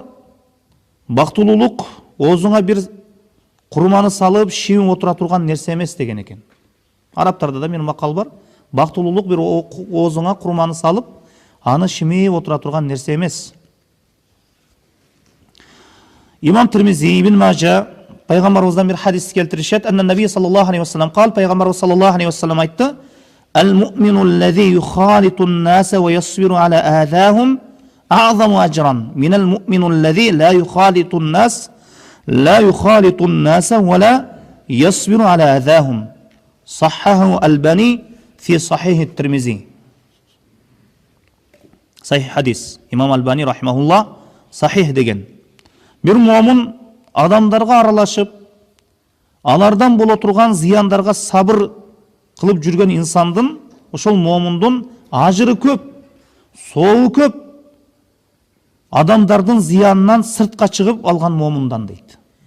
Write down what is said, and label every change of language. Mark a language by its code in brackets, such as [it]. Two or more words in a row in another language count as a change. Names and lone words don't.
[ky] Бактылуулук оозуңа бир курманы салып, шибиң отура турган нерсе эмес деген экен. Арабтарда да бир макал бар. Бактылуулук бир оозуңа курманы салып, аны шимип отура турган нерсе эмес. Имам Тирмизи, Ибн Мажа пайгамбарыбыздан бир хадис келтиришет. [ar] أن النبي صلى الله عليه وسلم قال, пайгамбарыбыз صلى الله عليه وسلم айтты: "المؤمن الذي يخالط الناس ويصبر على أذاهم أعظم أجرا من المؤمن الذي لا يخالط الناس ولا يصبر على أذاهم." صححه الألباني في صحيح الترمذي. [ky] Сахих хадис. Имам Албани рахимахуллах сахих деген. Бир муъмин адамдарга аралашып, алардан боло турган зыяндарга сабыр кылып жүргөн инсандын, ошол муъминдин ажыры көп, сообу көп. Адамдардын зыянынан сыртка чыгып алган муъминдан дейт.